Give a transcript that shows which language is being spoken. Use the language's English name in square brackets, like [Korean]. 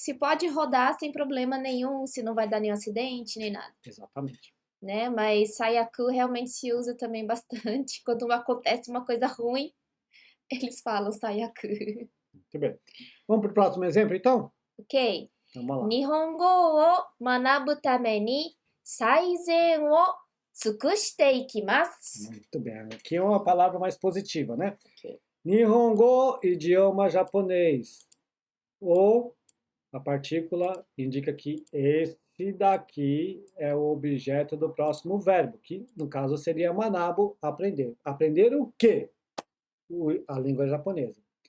[Portuguese] Se pode rodar sem problema nenhum, se não vai dar nenhum acidente, nem nada, Exatamente. né? Mas Sayaku realmente se usa também bastante. Quando acontece uma coisa ruim, eles falam Sayaku. Muito bem. Vamos para o próximo exemplo, então? Ok. Então, vamos lá. [Japanese] 日本語を学ぶために最善を尽くしていきます。 [Portuguese] Muito bem. Aqui é uma palavra mais positiva, né? Ok. Nihongo, idioma japonês. O, a partícula, indica que esse daqui é o objeto do próximo verbo, que no caso seria manabo, aprender. Aprender o quê? A língua japonesa.